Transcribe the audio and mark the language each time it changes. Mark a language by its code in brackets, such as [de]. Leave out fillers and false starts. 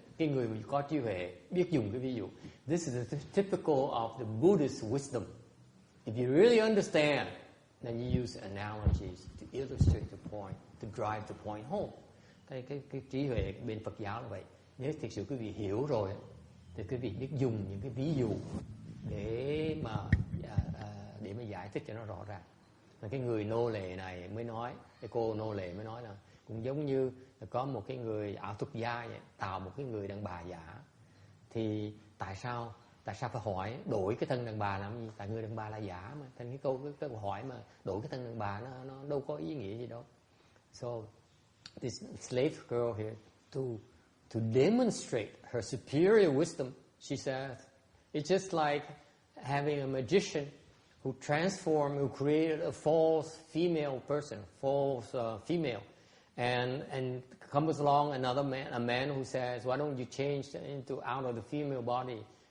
[vi] Cái người có trí huệ biết dùng cái ví dụ. [en] This is the typical of the Buddhist wisdom. If you really understand, then you use analogies to illustrate the point, to drive the point home. [vi] Cái trí huệ bên Phật giáo là vậy. Nếu thực sự quý vị hiểu rồi, thì quý vị biết dùng những cái ví dụ để mà giải thích cho nó rõ ràng. Và cái người nô lệ này mới nói, cái cô nô lệ mới nói là cũng giống như là có một cái người ảo thuật gia vậy, tạo một cái người đàn bà giả. Thì tại sao phải hỏi đổi cái thân đàn bà làm gì? Tại người đàn bà là giả mà. Thành cái câu hỏi mà đổi cái thân đàn bà nó đâu có ý nghĩa gì đâu. [en] So this slave girl here to demonstrate her superior wisdom, she says, it's just like having a magician who created a false female person, female, and comes along another man, a man who says, why don't you change out of the female body?